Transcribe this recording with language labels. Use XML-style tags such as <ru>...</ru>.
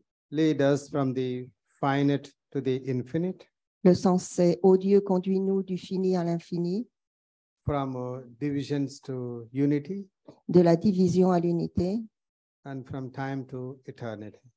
<en>Lead us from the finite to the infinite,</en> <fr>Le sens c'est « Ô Dieu, conduis-nous du fini à l'infini,</fr> <en>from divisions to unity,</en> <fr>de la division à l'unité</fr> <en>and from time to eternity.</en>